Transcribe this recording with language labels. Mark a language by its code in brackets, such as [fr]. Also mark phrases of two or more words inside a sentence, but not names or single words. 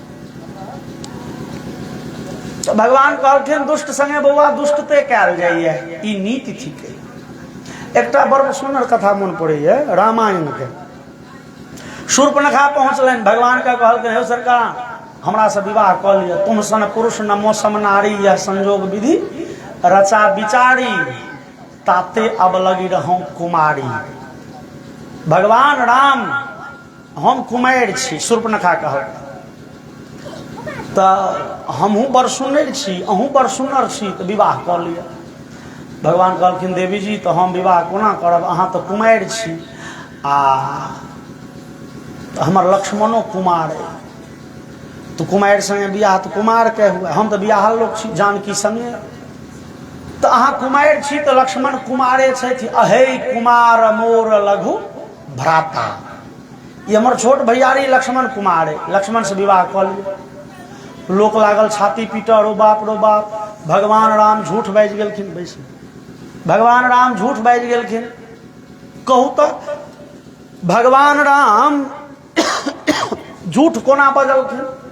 [mai] तो भगवान कहलखिन दुष्ट संगे बौआ दुष्टते कयल जाइए, ई नीति थिक। एकटा बड़ सुंदर कथा मन पड़ैया रामायण के। शूर्पणखा पहुंचलनि, भगवान के कहलखिन हे सरकार हमरा से विवाह कऽ लिअ, [awa] तुम सन पुरुष नमो सम नारी, यह संजोग विधि रचा विचारी, ताते अब लगी रहूं कुमारी। [mai] भगवान राम हम कुमारि छी, शूर्पणखा कहलक, तऽ हमहूँ बड़ सुनर छी, अहूँ बड़ सुनर छी, तऽ विवाह कऽ लिअ। भगवान कहलखिन देवी जी तऽ हम विवाह कोना करब, अहाँ तऽ कुमारि छी, आ हमर लक्ष्मणो कुमार अइ, तो कुमारि संगे बियाह तऽ कुमार के हुए, हम तऽ बियाहल लोक छी जानकी संगे। तऽ अहाँ कुमारि छी तऽ लक्ष्मण कुमारे छथि, [awa] अहे कुमार मोर लघु भ्राता, [mai] ये हमर छोट भैयारी लक्ष्मण कुमार अइ, लक्ष्मण से विवाह कऽ लिअ। लोक लागल छाती पीटऽ, रो बाप रो बाप, भगवान राम झूठ बाजि गेलखिन। बैसू भगवान राम झूठ बाजि गेलखिन। कहू तो भगवान राम झूठ कोना बजलखिन?